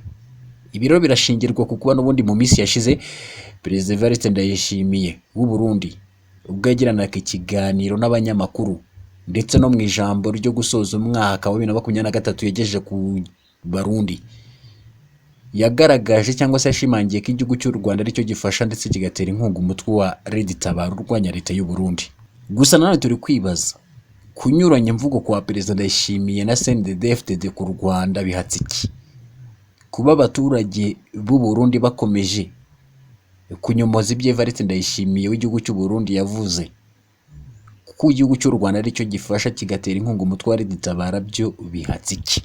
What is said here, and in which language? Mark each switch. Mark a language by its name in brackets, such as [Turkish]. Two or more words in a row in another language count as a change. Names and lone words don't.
[Kinyarwanda] Ibiro birashingirwa ku kuba n'ubundi mu minsi yashize perezida Evariste Ndayishimiye w'u Burundi ubwo yagiranaga ikiganiro n'abanyamakuru ndetse no mu ijambo ryo gusoza umwaka wa 2023 yagejeje ku Barundi yagaragaje cyangwa se yashimangiye ko igihugu cy'u Rwanda aricyo gifasha ndetse kigatera inkunga umutwe wa Red Tabara urwanya leta y'u Burundi. Gusa nanone turi kwibaza kunyuranya imvugo kwa perezida Ndayishimiye na CNDD-FDD ku Rwanda bihatse iki? Kuba abaturage b'u Burundi bakomeje kunyomoza ibyo Evariste Ndayishimiye w'igihugu cy'u Burundi yavuze ko igihugu cy'u Rwanda aricyo gifasha kigatera inkunga umutwe wa Red Tabara, byo bihatse iki?